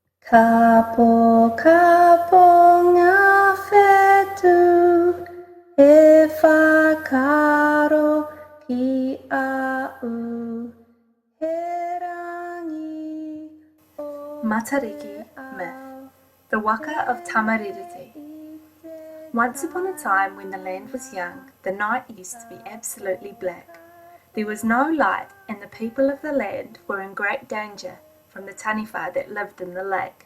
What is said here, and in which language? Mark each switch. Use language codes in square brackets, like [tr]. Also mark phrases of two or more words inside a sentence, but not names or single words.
[mi] Kapo kapo ngā whetū e whakaro ki au he rangi o [en] Matariki myth, the waka of Tamarereti. Once upon a time when the land was young, the night used to be absolutely black. There was no light and the people of the land were in great danger from the taniwha that lived in the lake.